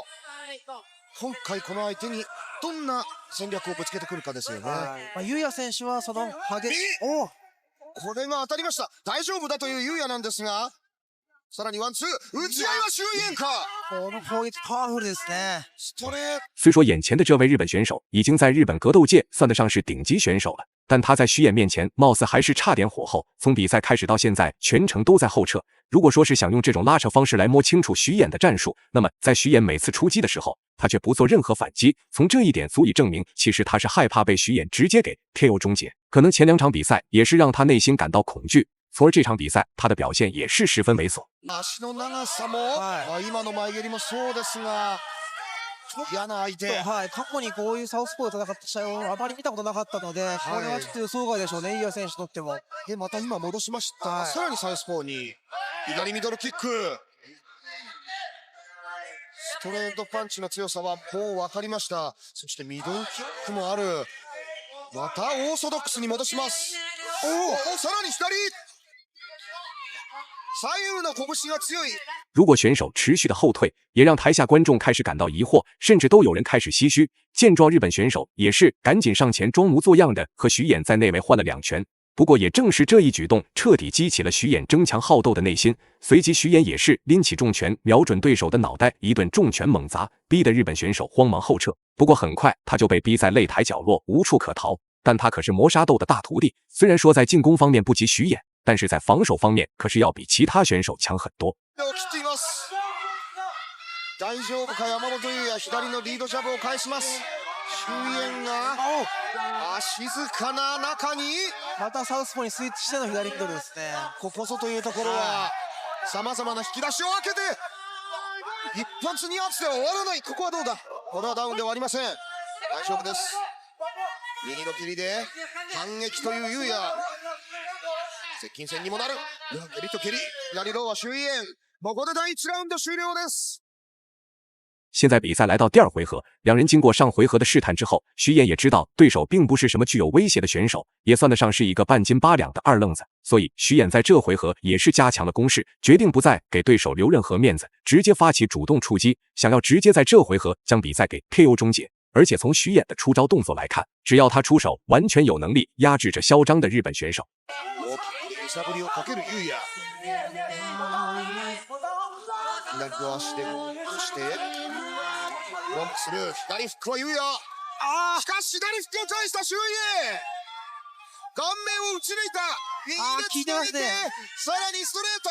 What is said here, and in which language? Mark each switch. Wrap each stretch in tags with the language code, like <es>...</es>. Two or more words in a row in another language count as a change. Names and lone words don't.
<ja>今回この相手にどんな戦略をぶつけてくるかですよね。優也選手はその激しい、これが当たりました。大丈夫だという優也なんですが、さらにワンツー、打ち合いは周囲炎か。この攻撃パワフルですね。ストレート。</ja> <zh>虽说眼前的这位日本选手已经在日本格斗界算得上是顶级选手了，但他在徐岩面前貌似还是差点火候。从比赛开始到现在，全程都在后撤。如果说是想用这种拉扯方式来摸清楚徐岩的战术，那么在徐岩每次出击的时候，他却不做任何反击。从这一点足以证明，其实他是害怕被徐岩直接给 KO 终结。可能前2场比赛也是让他内心感到恐惧，从而这场比赛他的表现也是十分猥琐。</zh> <ja>足の長さも、今の前蹴りもそうですが、嫌な相手。過去にこういうサウスポーで戦った試合をあまり見たことなかったので、これはちょっと予想外でしょうね、優也選手にとっても。で、また今戻しました。さらにサウスポーに、左ミドルキック。ストレートパンチの強さはもう分かりました。そしてミドルキックもある。またオーソドックスに戻します。さらに左。左右の拳が強い。</ja> <zh>如果选手持续的后退，也让台下观众开始感到疑惑，甚至都有人开始唏嘘。见状，日本选手也是赶紧上前装模作样的和徐岩在内围换了2拳。不过也正是这一举动，彻底激起了徐岩争强好斗的内心。随即徐岩也是拎起重拳，瞄准对手的脑袋，一顿重拳猛砸，逼得日本选手慌忙后撤。不过很快他就被逼在擂台角落，无处可逃。但他可是磨砂豆的大徒弟，虽然说在进攻方面不及徐岩，但是在防守方面可是要比其他选手强很多。</zh> <ja>大丈夫か山本優也、左のリードジャブを返します。周燕が静かな中にまたサウスポーにスイッチしての左ミドルですね。ここぞというところはさまざまな引き出しを開けて一発二発では終わらない。ここはどうだ。これはダウンではありません。大丈夫です。右の蹴りで反撃という優也。接近戦にもなる。蹴りと蹴り。左ローは周燕。ここで第1ラウンド終了です。</ja> <zh>现在比赛来到第2回合，两人经过上回合的试探之后，徐岩也知道对手并不是什么具有威胁的选手，也算得上是一个半斤八两的2愣子，所以徐岩在这回合也是加强了攻势，决定不再给对手留任何面子，直接发起主动出击，想要直接在这回合将比赛给 KO 终结。而且从徐衍的出招动作来看，只要他出手，完全有能力压制着嚣张的日本选手。</zh> <ja>大きく揺さぶりをかける優也。左の足で、そして、ロンプする。左フックは優也。しかし左フックを返した周囲。顔面を打ち抜いた。右でつなげて、さらにストレート。</ja>